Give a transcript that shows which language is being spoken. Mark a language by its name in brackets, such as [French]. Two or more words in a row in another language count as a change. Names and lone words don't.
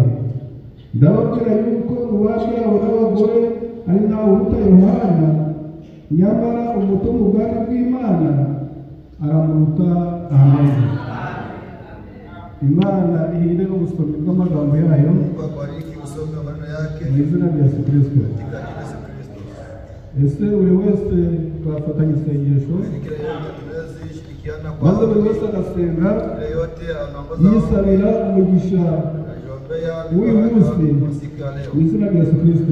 [Kinyarwanda] Ndababwira yuko uwaje yawe n'abagore ari ntawe uruta Yohana, nyamara umuto mu bwami bw'Imana aramuruta. Amen. Imana ihinde ubusomyi bw'amagambo yayo. [Swahili] Mungu abariki usome maneno yake. [Kinyarwanda] Mu izina rya Yesu Kristo. Ese buri wese twafatanya isengesho, maze buri wese agasenga yisabira umugisha w'uyu munsi mu izina rya Yesu Kristo.